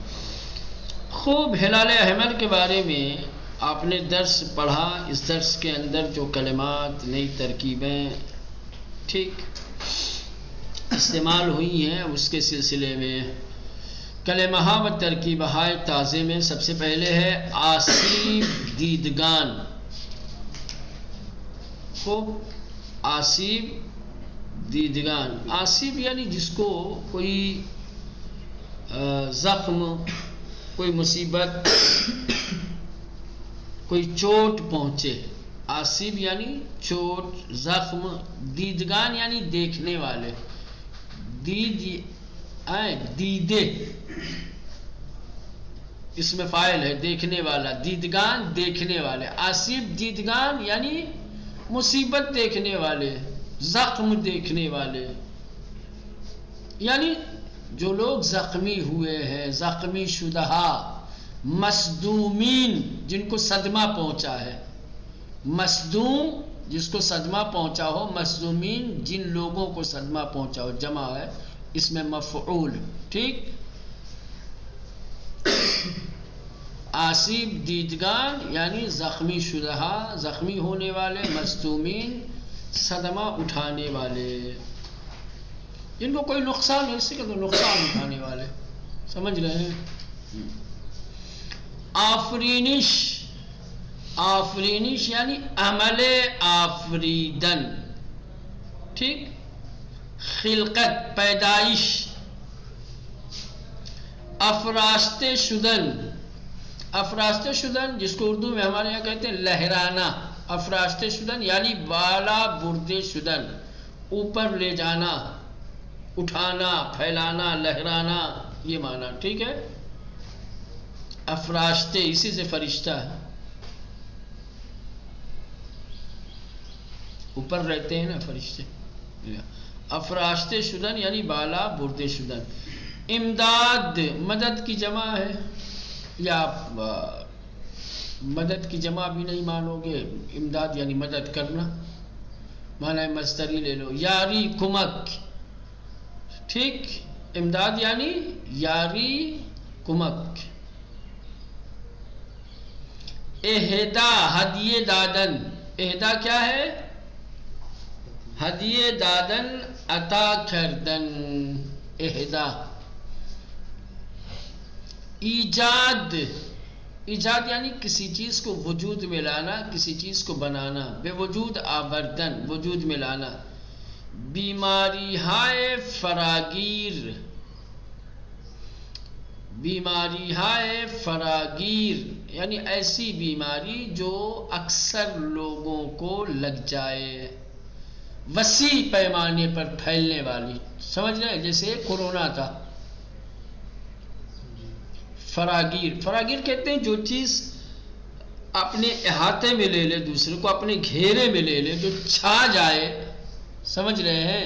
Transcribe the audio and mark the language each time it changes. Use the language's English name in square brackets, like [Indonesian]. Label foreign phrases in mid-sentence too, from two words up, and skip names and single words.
[Urdu] خوب ہلال احمر کے بارے میں آپ نے درس پڑھا۔ اس درس کے اندر جو کلمات، نئی ترکیبیں ٹھیک استعمال ہوئی ہیں اس کے سلسلے میں [Persian] کلمہ و ترکیبہ تازے [Urdu] میں سب سے پہلے ہے [Persian] آسیب دیدگان۔ [Urdu] خوب [Persian] آسیب دیدگان، [Urdu] آسیب یعنی جس کو کوئی زخم، کوئی مصیبت، کوئی چوٹ پہنچے۔ آسیب یعنی چوٹ، زخم، دیدگان یعنی دیکھنے والے، دیدے اس میں فاعل ہے، دیکھنے والا، دیدگان دیکھنے والے۔ [Persian] آسیب دیدگان [Urdu] یعنی مصیبت دیکھنے والے، زخم دیکھنے والے، یعنی جو لوگ زخمی ہوئے ہیں، زخمی شدہ، مصدومین جن کو صدمہ پہنچا ہے، مصدوم جس کو صدمہ پہنچا ہو، مصدومین جن لوگوں کو صدمہ پہنچا ہو، جمع ہے اس میں مفعول ٹھیک۔ [Persian] آسیب دیدگان [Urdu] یعنی زخمی شدہ، زخمی ہونے والے، مصدومین صدمہ اٹھانے والے، جن کو کوئی نقصان ہے، اس سے کہ نقصان اٹھانے والے، سمجھ رہے ہیں۔ آفرینش، آفرینش یعنی [Persian] عمل آفریدن [Urdu] ٹھیک، خلقت پیدائش۔ [Persian] افراشتے شدن، افراشتے شدن [Urdu] جس کو اردو میں ہمارے یہاں کہتے ہیں لہرانا۔ [Persian] افراشتے شدن یعنی بالا بردے شدن، [Urdu] اوپر لے جانا، اٹھانا، پھیلانا، لہرانا، یہ معنی ٹھیک ہے۔ افراشتے اسی سے فرشتہ ہے، اوپر رہتے ہیں نا فرشتے۔ [Persian] افراشتے شدن یعنی بالا بردے شدن۔ [Urdu] امداد مدد کی جمع ہے، یا مدد کی جمع بھی نہیں مانو گے، امداد یعنی مدد کرنا، معنی مصدری لے لو، [Persian] یاری کمک [Urdu] ٹھیک۔ امداد یعنی [Persian] یاری کمک۔ اہدا ہدیے دادن، [Urdu] اہدا کیا ہے؟ [Persian] ہدیے دادن، عطا کردن، اہدا۔ [Urdu] ایجاد، ایجاد یعنی کسی چیز کو وجود میں لانا، کسی چیز کو بنانا، [Persian] بے وجود آوردن، [Urdu] وجود میں لانا۔ [Persian] بیماری ہائے فراگیر، بیماری ہائے فراگیر [Urdu] یعنی ایسی بیماری جو اکثر لوگوں کو لگ جائے، وسیع پیمانے پر پھیلنے والی، سمجھ رہے ہیں؟ جیسے کورونا تھا، فراگیر، فراگیر کہتے ہیں جو چیز اپنے احاطے میں لے لے، دوسرے کو اپنے گھیرے میں لے لے، جو چھا جائے، سمجھ رہے ہیں؟